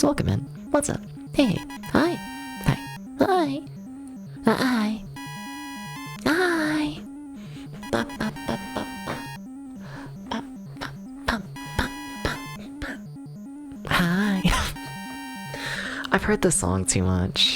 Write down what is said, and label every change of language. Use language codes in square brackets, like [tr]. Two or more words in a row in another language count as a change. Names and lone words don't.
[en] Welcome in. What's up? Hey. Hi. Hi. Hi. Hi. Hi. Ba, ba, ba, ba, ba. Ba, ba, ba, ba, ba, ba. Hi. I've heard this song too much.